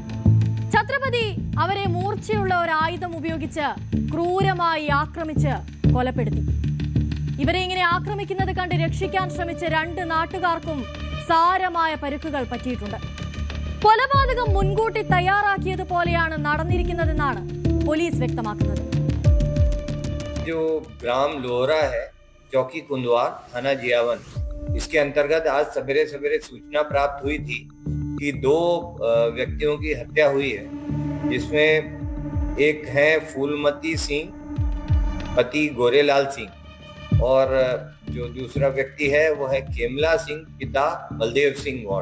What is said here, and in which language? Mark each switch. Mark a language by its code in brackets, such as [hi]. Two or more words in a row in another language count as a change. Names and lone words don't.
[ml] ഛത്രപതി അവരെ മൂർച്ചയുള്ള ഒരു ആയുധം ഉപയോഗിച്ച് ക്രൂരമായി ആക്രമിച്ച് കൊലപ്പെടുത്തി. ഇവരെ ഇങ്ങനെ ആക്രമിക്കുന്നത് കണ്ട് രക്ഷിക്കാൻ ശ്രമിച്ച 2 നാട്ടുകാർക്കും സാരമായ പരുക്കുകൾ പറ്റിയിട്ടുണ്ട്. കൊലപാതകം മുൻകൂട്ടി തയ്യാറാക്കിയതുപോലെയാണ് നടന്നിരിക്കുന്നതെന്നാണ് പോലീസ് വ്യക്തമാക്കുന്നത്. [hi] जो ग्राम लोहरा है, चौकी कुंदवार, थाना जियावन, इसके अंतर्गत आज सवेरे सवेरे सूचना प्राप्त हुई थी कि 2 व्यक्तियों की हत्या हुई है, जिसमें एक है फूलमती सिंह पति गोरेलाल सिंह और जो दूसरा व्यक्ति है वो है केमला सिंह पिता बलदेव सिंह गौड़।